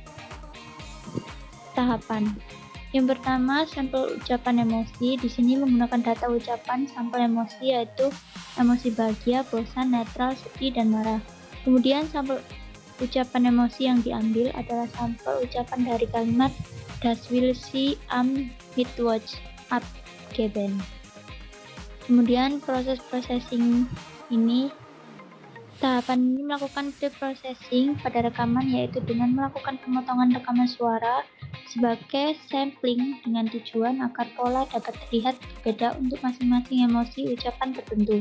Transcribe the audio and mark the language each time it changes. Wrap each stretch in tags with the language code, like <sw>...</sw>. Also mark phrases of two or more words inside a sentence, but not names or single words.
<id>Tahapan. Yang pertama, sampel ucapan emosi. Di sini menggunakan data ucapan sampel emosi yaitu emosi bahagia, bosan, netral, sedih, dan marah. Kemudian sampel ucapan emosi yang diambil adalah sampel ucapan dari kalimat</id> <de>Das will sie am Mittwoch abgeben.</de> <id>Kemudian proses processing ini. Tahapan ini melakukan pre-processing pada rekaman yaitu dengan melakukan pemotongan rekaman suara sebagai sampling dengan tujuan agar pola dapat terlihat berbeda untuk masing-masing emosi ucapan tertentu.</id>